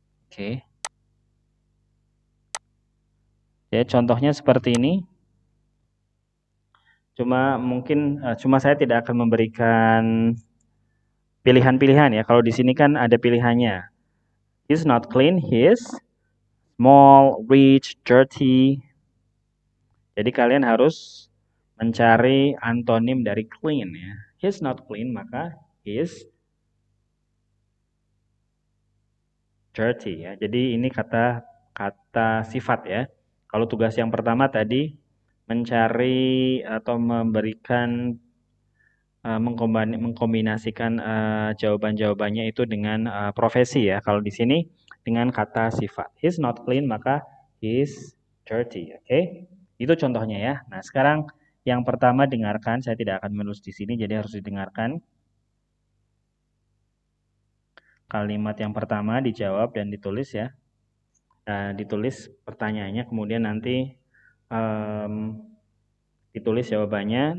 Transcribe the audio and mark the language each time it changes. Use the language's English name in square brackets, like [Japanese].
[Indonesian] Oke. Ya, contohnya seperti ini. Cuma saya tidak akan memberikan pilihan-pilihan ya. Kalau di sini kan ada pilihannya. [English] He's not clean, he's small, rich, dirty. [Indonesian] Jadi kalian harus mencari antonim dari clean ya. [English] He's not clean, [Indonesian] maka [English] he's dirty ya. [Indonesian] Jadi ini kata sifat ya. Kalau tugas yang pertama tadi mencari atau memberikan mengkombinasikan jawaban-jawabannya itu dengan profesi ya. Kalau di sini dengan kata sifat. [English] He's not clean, [Indonesian] maka [English] he's dirty. [Indonesian] Oke? Itu contohnya ya. Nah, sekarang yang pertama dengarkan. Saya tidak akan menulis di sini, jadi harus didengarkan. Kalimat yang pertama dijawab dan ditulis ya. Ditulis pertanyaannya, kemudian nanti ditulis jawabannya.